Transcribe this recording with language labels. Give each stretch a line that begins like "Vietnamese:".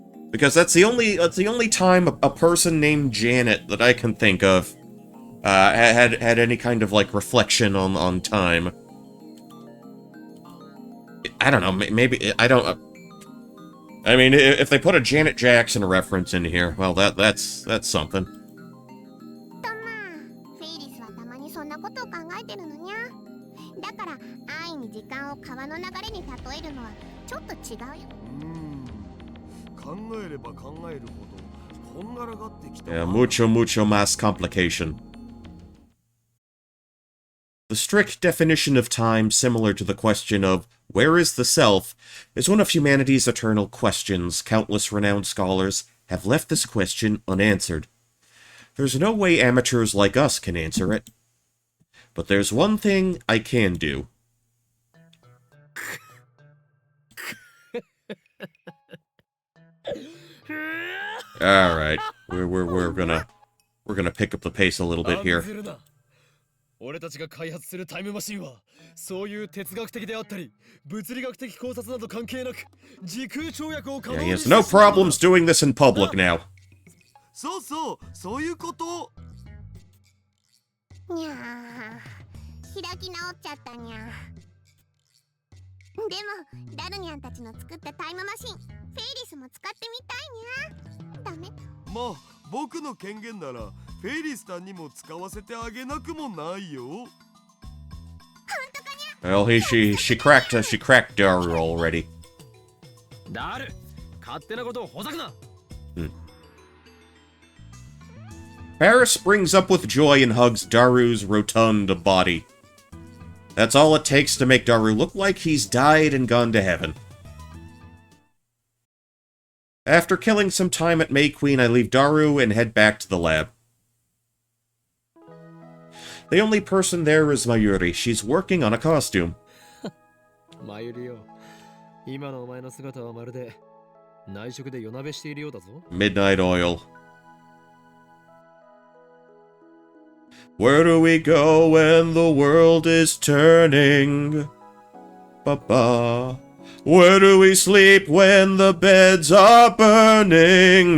English: Because that's the only time a person named Janet that I can think of had any kind of like reflection on time. I don't know, maybe I don't. I mean, if they put a Janet Jackson reference in here, well, that's something.
Japanese: とまあ、フェイリスはたまにそんなことを考えてるのにゃ。だから安易に時間を川の流れに例えるのはちょっと違うよ。考えれば考えるほどこんがらがってきたな。
English: Yeah,
Spanish: mucho más
English: complication. The strict definition of time, similar to the question of where is the self, is one of humanity's eternal questions. Countless renowned scholars have left this question unanswered. There's no way amateurs like us can answer it. But there's one thing I can do. Alright, we're gonna pick up the pace a little bit here.
Japanese: 俺たちが開発するタイムマシンはそういう哲学的であったり物理学的考察など関係なく時空跳躍を可能
English: Yeah,
Japanese: に
English: he has no problems doing this in public now.
Japanese: そういうこと。にゃー、開き直っちゃったにゃ。でもダルニャンたちの作ったタイムマシン、フェイリスも使ってみたいにゃ。ダメ？まあ僕の権限ならフェイリスさんにも使わせてあげなくもないよ。
English: Well, she cracked Daru already.
Japanese: ダル、勝手なことをほざくな。
English: Paris springs up with joy and hugs Daru's rotund body. That's all it takes to make Daru look like he's died and gone to heaven. After killing some time at May Queen, I leave Daru and head back to the lab. The only person there is Mayuri. She's working on a costume.
Japanese: マユリよ、今のお前の姿はまるで内職で夜なべしているようだぞ。
English: Midnight Oil. Where do we go when the world is turning? Ba-ba. Where do we sleep when the beds are burning?